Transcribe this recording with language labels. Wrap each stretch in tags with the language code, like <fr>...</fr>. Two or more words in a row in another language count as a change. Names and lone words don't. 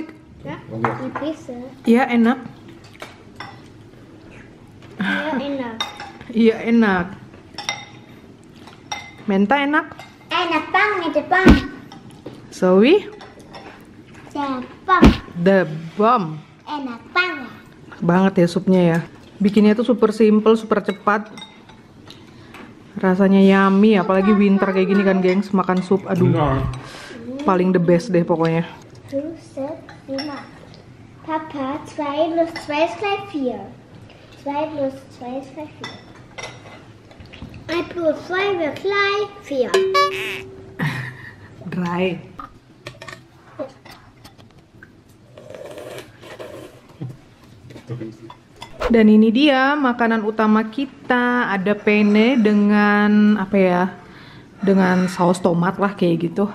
<id>Bisa. Iya enak. Ya, enak. Iya enak. Menta enak. Enak banget, Jepang. Zoe, Jepang.</id> <en>the bomb.</en> <id>Enak banget. Banget ya supnya ya. Bikinnya tuh</id> <en>super simple,</en> <id>super cepat. Rasanya yummy, apalagi winter kayak gini kan, gengs. Makan sup, aduh, paling</id> <en>the best</en> <id>deh pokoknya.</id> <de>2, 3, 4. Papa, 2 plus 2 ist gleich 4. 2 plus 2 ist gleich 4. 1 plus 2 wird gleich 4.</de> <id>Dry. Dan ini dia makanan utama kita. Ada penne dengan apa ya? Dengan saus tomat lah kayak gitu.</id>